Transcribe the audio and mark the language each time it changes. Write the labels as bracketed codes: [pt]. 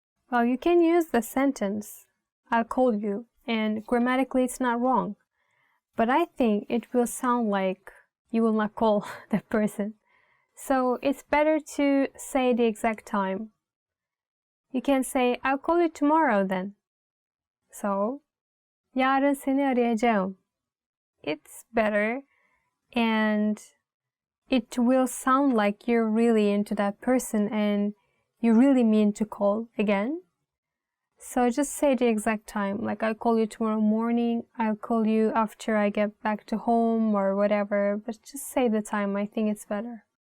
[en] Well, you can use the sentence, I'll call you, and grammatically it's not wrong. But I think it will sound like you will not call that person. So it's better to say the exact time. You can say, I'll call you tomorrow then. [tr] So, yarın seni arayacağım. [en] It's better, and it will sound like you're really into that person and you really mean to call again. So just say the exact time, like I'll call you tomorrow morning, I'll call you after I get back to home or whatever, but just say the time, I think it's better.